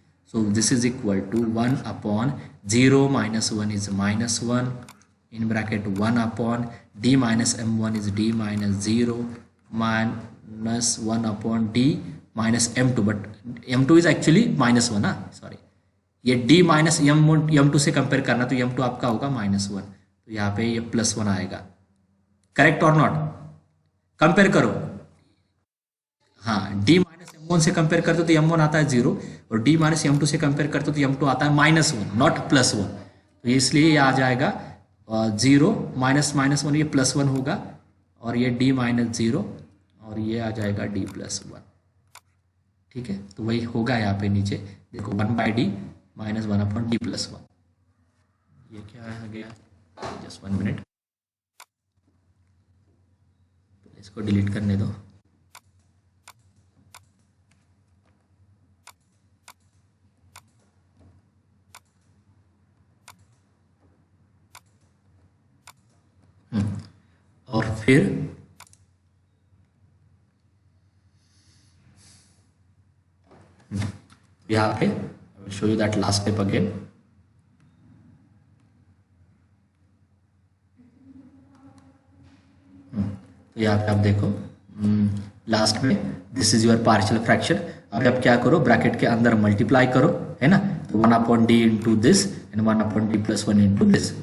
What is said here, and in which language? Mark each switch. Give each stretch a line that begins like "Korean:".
English: So this is equal to 1 upon 0 minus 1 is minus 1 in bracket 1 upon d minus m1 is d minus 0 minus 1 upon d minus m2, but m2 is actually minus 1
Hindi: sorry, ये d minus m2 से compare करना तो m2 आपका होगा -1, तो यहाँ पे ये +1 आएगा, करेक्ट और नॉट? कंपेयर करो, हाँ, d माइनस m1 से कंपेयर करते हो तो m1 आता है 0 और d माइनस m2 से कंपेयर करते हो तो m2 आता है -1 नॉट +1, तो इसलिए ये आ जाएगा 0 माइनस -1 ये +1 होगा और ये d माइनस 0 और ये आ जाएगा d +1, ठीक है? तो वही होगा यहाँ पे नीचे देखो 1/d माइनस 1 अपॉन d +1, ये क्या आ गया, जस्ट 1 मिनट, इसको डिलीट करने दो। और फिर यहाँ पे
English: I will show you that last step again.
Hindi: तो यहाँ पे आप देखो लास्ट में this is your partial fraction. अब आप क्या करो, ब्रैकेट के अंदर मल्टीप्लाई करो, है ना, तो 1 upon D into this and 1 upon D plus 1 into this.